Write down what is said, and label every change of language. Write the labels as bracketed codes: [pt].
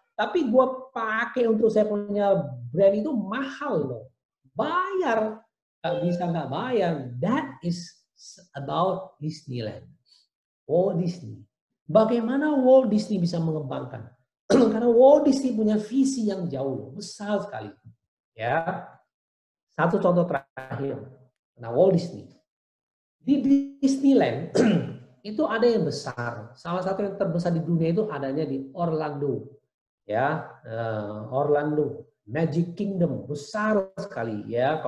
[id] Tapi gue pakai untuk saya punya brand itu mahal loh, bayar, nggak bisa nggak bayar. [en] That is about Disneyland, Walt Disney. [id] Bagaimana Walt Disney bisa mengembangkan? Karena Walt Disney punya visi yang jauh, besar sekali. Ya, satu contoh terakhir, nah Walt Disney di Disneyland itu ada yang besar. Salah satu yang terbesar di dunia itu adanya di Orlando, ya, Orlando, Magic Kingdom, besar sekali, ya.